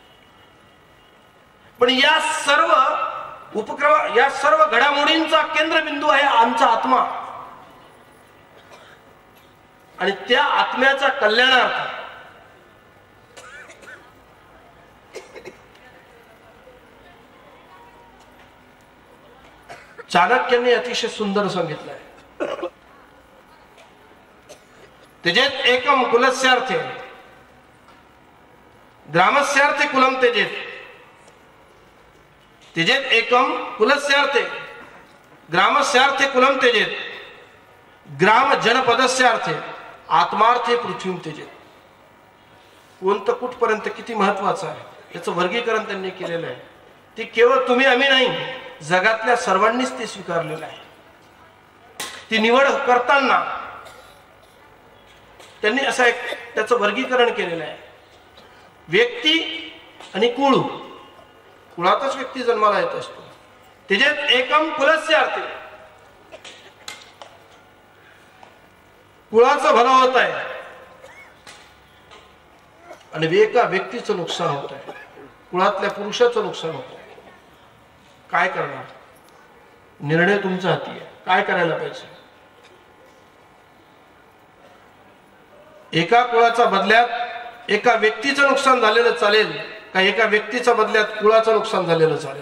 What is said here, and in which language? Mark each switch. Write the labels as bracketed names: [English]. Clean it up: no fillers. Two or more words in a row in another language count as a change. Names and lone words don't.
[Marathi] पण या सर्व उपक्रम, या सर्व घडामोडींचा केंद्रबिंदू आहे आमचा आत्मा. आणि त्या आत्म्याचा कल्याणार्थ चाणक्यांनी अतिशय सुंदर सांगितलंय. [Sanskrit] त्यजेत एकम कुलस्यार्थे ग्रामस्यार्थे कुलम त्यजेत. त्यजेत एकम कुलस्यार्थे ग्रामस्यार्थे कुलम त्यजेत. ग्राम जनपदस्यार्थे आत्मार्थे पृथ्वी त्यजेत. [Marathi] कोणतं कुठपर्यंत किती महत्वाचं आहे याचं वर्गीकरण त्यांनी केलेलं आहे. ती केवळ तुम्ही आम्ही नाही, जगातल्या सर्वांनीच ते स्वीकारलेलं आहे. ती निवड करताना त्यांनी असं एक त्याचं वर्गीकरण केलेलं आहे. व्यक्ती आणि कुळ, कुळातच व्यक्ती जन्माला येत असतो. त्याच्यात [Sanskrit] एकम कुलस्य अर्थे, [Marathi] कुळाचं भलं होत आहे आणि एका व्यक्तीचं नुकसान होत आहे, कुळातल्या पुरुषाचं नुकसान होत आहे. काय करणार? निर्णय तुमच्या हाती आहे. काय करायला पाहिजे? एका कुळाच्या बदल्यात एका व्यक्तीचं नुकसान झालेलं चालेल का एका व्यक्तीच्या बदल्यात कुळाचं नुकसान झालेलं चालेल?